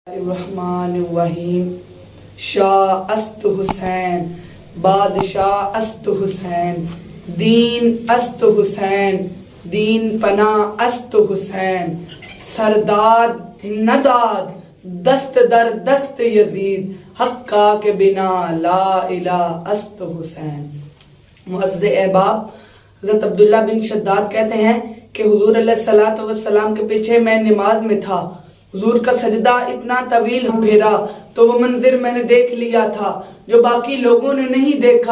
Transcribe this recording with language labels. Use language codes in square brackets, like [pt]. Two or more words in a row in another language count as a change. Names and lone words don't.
[ar] الرحمن الرحیم [fa] شاہ است حسین بادشاہ است حسین دین است حسین دین پناہ است حسین سرداد نداد دست در دست یزید حقا کے بنا لا الہ است حسین۔ [ur] معزز احباب، حضرت عبداللہ بن شداد کہتے ہیں کہ حضور [ar] علیہ السلام [ur] کے پیچھے میں نماز میں تھا، حضور کا سجدہ اتنا طویل پھیرا تو وہ منظر میں نے دیکھ لیا تھا جو باقی لوگوں نے نہیں دیکھا۔